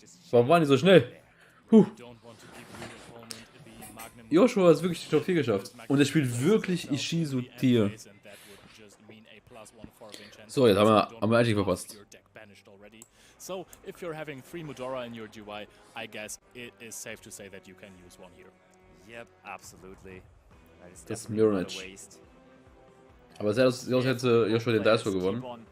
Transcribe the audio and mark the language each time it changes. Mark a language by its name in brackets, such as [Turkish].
[German] Warum waren die so schnell? Joshua hat wirklich die Top 4 geschafft. Und er spielt wirklich Ishizu Tier. So, jetzt haben wir eigentlich verpasst. [English] So, if you're having 3 Mudora in your GUI, I guess it is safe to say that you can use one here. Yep, absolutely. [German] Das Mirror Match. Aber selbst hätte Joshua den Dice gewonnen.